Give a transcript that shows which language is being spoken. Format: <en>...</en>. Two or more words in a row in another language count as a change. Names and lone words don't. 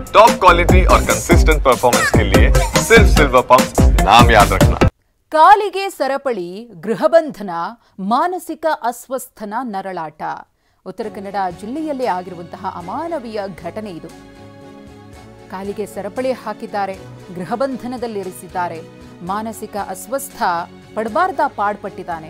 <en>top quality</en> <hi>और</hi> <en>consistent performance</en> <hi>के लिए सिर्फ सिल्वर पंप नाम याद रखना।</hi> <kn>ಕಾಲಿಗೆ ಸರಪಳಿ, ಗೃಹಬಂಧನ, ಮಾನಸಿಕ ಅಸ್ವಸ್ಥನ ನರಳಾಟ. ಉತ್ತರ ಕನ್ನಡ ಜಿಲ್ಲೆಯಲ್ಲಿ ಆಗಿರುವಂತಹ ಅಮಾನವೀಯ ಘಟನೆ ಇದು. ಕಾಲಿಗೆ ಸರಪಳಿ ಹಾಕಿದ್ದಾರೆ, ಗೃಹಬಂಧನದಲ್ಲಿರಿಸಿದ್ದಾರೆ. ಮಾನಸಿಕ ಅಸ್ವಸ್ಥ ಪಡಬಾರ್ದ ಪಾಡ್ಪಟ್ಟಿದ್ದಾನೆ.</kn>